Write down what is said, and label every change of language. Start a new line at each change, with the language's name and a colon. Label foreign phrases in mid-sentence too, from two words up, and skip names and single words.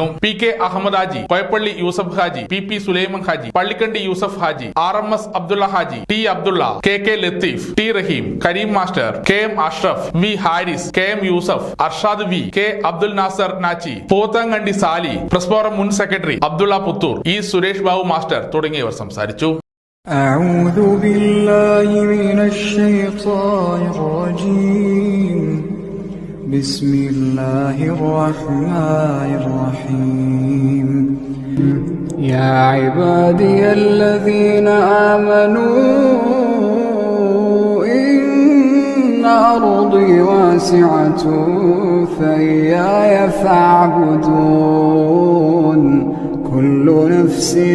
Malayalam: പി കെ അഹമ്മദ് ഹാജി, കോയപ്പള്ളി യൂസഫ് ഹാജി, പി സുലൈമൻ ഹാജി, പള്ളിക്കണ്ടി യൂസഫ് ഹാജി, RMS അബ്ദുള്ള ഹാജി, ടി അബ്ദുള്ള, കെ ലത്തീഫ്, ടി റഹീം, കരീം മാസ്റ്റർ, KM അഷ്റഫ്, വി ഹാരിസ്, KM യൂസഫ്, അർഷാദ് വി, കെ അബ്ദുൽ നാസർ നാച്ചി, പോത്താങ്കണ്ടി സാലി, പ്രസ് ഫോറം മുൻ സെക്രട്ടറി അബ്ദുള്ള പുത്തൂർ, സുരേഷ് ബാബു മാസ്റ്റർ തുടങ്ങിയവർ സംസാരിച്ചു.
Arabic: أعوذ بالله من الشيطان الرجيم بسم الله الرحمن الرحيم يا عبادي الذين آمنوا إن أرضي واسعة فإياي فاعبدون كل نفس